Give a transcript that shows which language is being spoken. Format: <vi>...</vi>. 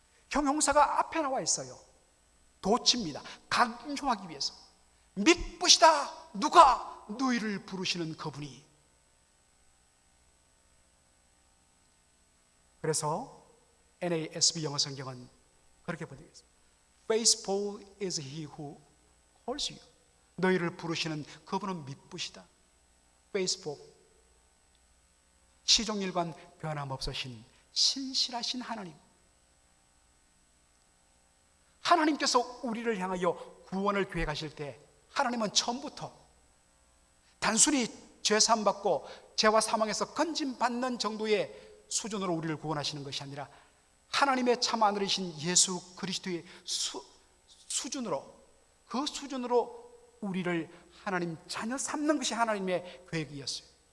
<ko>형용사가 앞에 나와 있어요. 도치입니다. 강조하기 위해서. 미쁘시다. 누가? 너희를 부르시는 그분이. 그래서 NASB 영어 성경은 그렇게 번역했습니다.</ko> <en>Faithful is he who calls you.</en> <ko>너희를 부르시는 그분은 미쁘시다. Faithful, 시종일관 변함없으신 신실하신 하나님. 하나님께서 우리를 향하여 구원을 계획하실 때 하나님은 처음부터 단순히 죄 사함 받고 죄와 사망에서 건짐받는 정도의 수준으로 우리를 구원하시는 것이 아니라 하나님의 참 아들이신 예수 그리스도의 수준으로, 그 수준으로 우리를 하나님 자녀 삼는 것이 하나님의 계획이었어요.</ko>